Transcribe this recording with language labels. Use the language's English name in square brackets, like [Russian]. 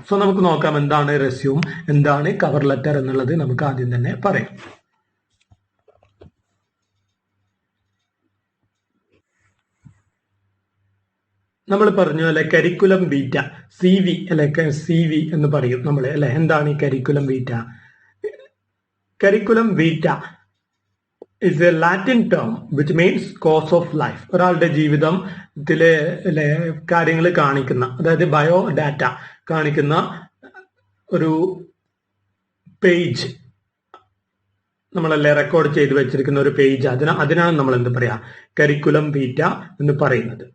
[Malayalam] So നമുക്ക് നോക്കാം എന്താണ് റെസ്യൂം, എന്താണ് കവർ ലെറ്റർ എന്നുള്ളത് നമുക്ക് ആദ്യം തന്നെ പറയാം. നമ്മൾ പറഞ്ഞു അല്ലെ കരിക്കുലം ബീറ്റ, സി വി അല്ലെ സി വി എന്ന് പറയും നമ്മൾ അല്ലെ. എന്താണ് ഈ curriculum beta? [English] Curriculum vitae is a Latin term which means course of life. [Malayalam] ഒരാളുടെ ജീവിതത്തിലെ കാര്യങ്ങൾ കാണിക്കുന്ന, അതായത് ബയോഡാറ്റ കാണിക്കുന്ന ഒരു പേജ് നമ്മളല്ലേ റെക്കോർഡ് ചെയ്ത് വെച്ചിരിക്കുന്ന ഒരു പേജ്, അതിനാണ് നമ്മൾ എന്ത് പറയാ, കരിക്കുലം ബീറ്റ എന്ന് പറയുന്നത്.